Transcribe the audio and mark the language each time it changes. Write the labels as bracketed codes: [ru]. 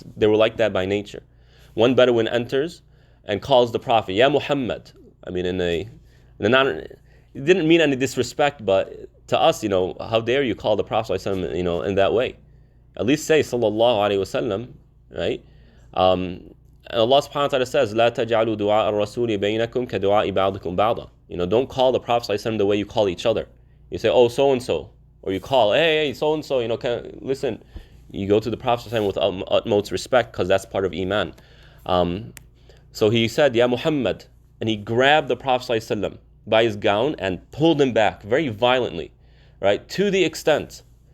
[en] They were like that by nature. One Bedouin enters and calls the Prophet, Ya Muhammad. I mean, it didn't mean any disrespect, but to us, you know, how dare you call the Prophet ﷺ, you know, in that way? At least say Sallallahu Alaihi Wasallam, right? And Allah subhanahu wa ta'ala says, [ar] لا تجعلوا دعاء الرسول بينكم كدعاء بعضكم بعضا. [en] You know, don't call the Prophet ﷺ the way you call each other. You say, oh, so-and-so. Or you call, hey, so-and-so, you know, listen. You go to the Prophet ﷺ with utmost respect, because that's part of Iman. So he said, Ya Muhammad. And he grabbed the Prophet ﷺ by his gown and pulled him back very violently, right? To the extent